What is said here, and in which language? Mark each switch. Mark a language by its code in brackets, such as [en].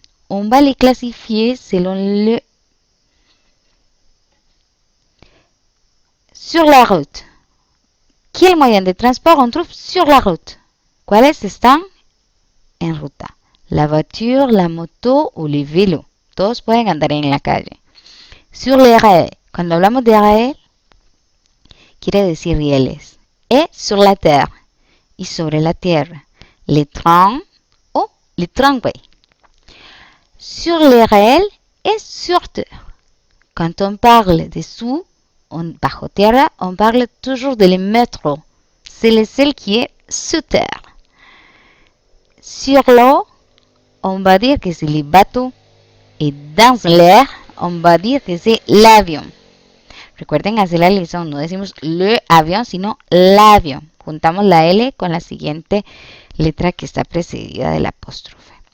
[fr] On va les classifier selon le... Sur la route. Quel moyen de transport on trouve sur la route? [es] ¿Cuáles están en ruta? [fr] La voiture, la moto [es] o el vélo. Todos pueden andar en la calle. [fr] Sur les rails. [es] Cuando hablamos de rails, quiere decir rieles. [fr] Et sur la terre. [es] Y sobre la tierra. [fr] Les trains o les tramways. Sur les rails et sur terre. Quand on parle de sous, bajo tierra, on parle toujours de le métro. C'est le seul qui est sous terre. Sur l'eau, on va dire que c'est les bateaux. Et dans l'air, on va dire que c'est l'avion. [es] Recuerden hacer la liaison, no decimos le avión, sino l'avión. Juntamos la L con la siguiente letra que está precedida del apóstrofe.